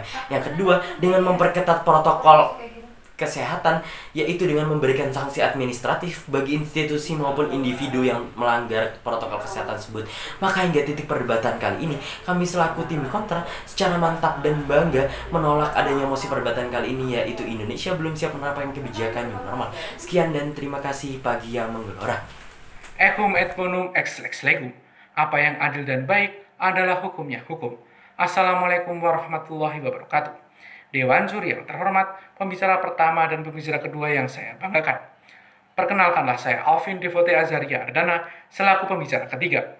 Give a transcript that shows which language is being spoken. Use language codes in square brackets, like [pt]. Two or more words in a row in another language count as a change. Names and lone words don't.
[id] Yang kedua, dengan memperketat protokol kesehatan, yaitu dengan memberikan sanksi administratif bagi institusi maupun individu yang melanggar protokol kesehatan tersebut. Maka hingga titik perdebatan kali ini, kami selaku tim kontra secara mantap dan bangga menolak adanya mosi perdebatan kali ini, yaitu Indonesia belum siap menerapkan kebijakan [en] new normal. [id] Sekian dan terima kasih pagi yang menggelora. [la] Ecum et bonum ex lex legum. [id] Apa yang adil dan baik adalah hukumnya hukum. [ar] السلام عليكم ورحمة الله وبركاته. [id] Dewan Juri yang terhormat, pembicara pertama dan pembicara kedua yang saya banggakan. Perkenalkanlah saya Alvin Devote Azaria Ardana selaku pembicara ketiga.